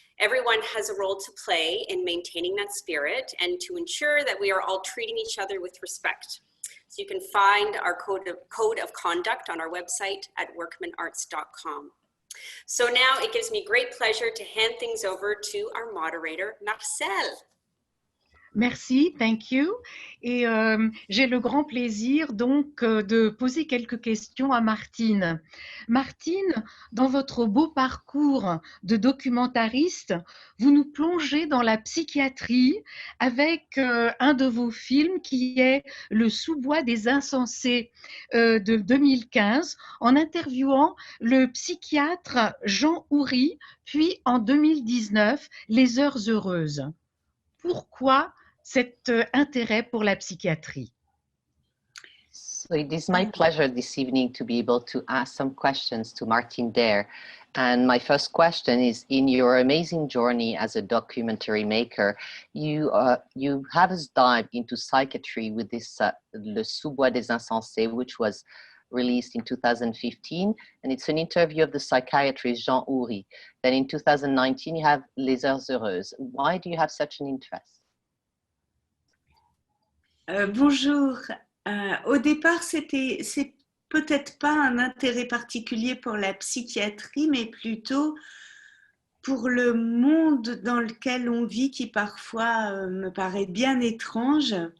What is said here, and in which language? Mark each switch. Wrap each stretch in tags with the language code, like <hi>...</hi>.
<en>Everyone has a role to play in maintaining that spirit and to ensure that we are all treating each other with respect. So you can find our code of conduct on our website at workmanarts.com. So now it gives me great pleasure to hand things over to our moderator, Marcel.</en> <fr>Merci,</fr> <en>thank you.</en> <fr>Et j'ai le grand plaisir donc de poser quelques questions à Martine. Martine, dans votre beau parcours de documentariste, vous nous plongez dans la psychiatrie avec un de vos films qui est Le sous-bois des insensés de 2015, en interviewant le psychiatre Jean Houry, puis en 2019, Les Heures Heureuses. Pourquoi cet intérêt pour la psychiatrie?</fr> <en>So it is my pleasure this evening to be able to ask some questions to Martine Der. And my first question is, in your amazing journey as a documentary maker, you have us dive into psychiatry with this Le Sous-bois des insensés, which was released in 2015, and it's an interview of the psychiatrist Jean Houry. Then in 2019, you have Les Heures Heureuses. Why do you have such an interest?</en> <fr>Bonjour. Au départ, c'est peut-être pas un intérêt particulier pour la psychiatrie, mais plutôt pour le monde dans lequel on vit, qui parfois me paraît bien étrange.</fr>